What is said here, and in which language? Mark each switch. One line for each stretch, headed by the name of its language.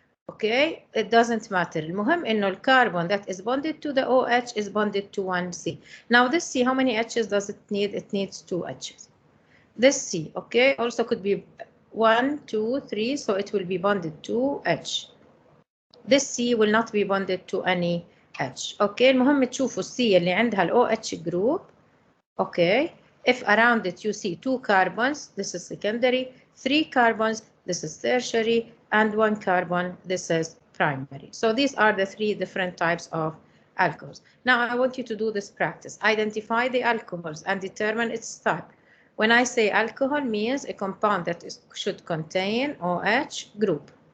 English: Okay, it doesn't matter.
Arabic: المهم إنه
English: الcarbon that is bonded to the OH is bonded to 1 C. Now this C, how many H's does it need? It needs 2 H's. This C, okay, also could be 1, 2, 3, so it will be bonded to H. This C will not be bonded to any H.
Arabic: Okay, المهم تشوفوا C اللي عندها ال OH group.
English: Okay, if around it you see 2 carbons, this is secondary, 3 carbons, this is tertiary, and 1 carbon, this is primary. So these are the 3 different types of alcohols. Now I want you to do this practice. Identify the alcohols and determine its type. When I say alcohol, means a compound that should contain OH group.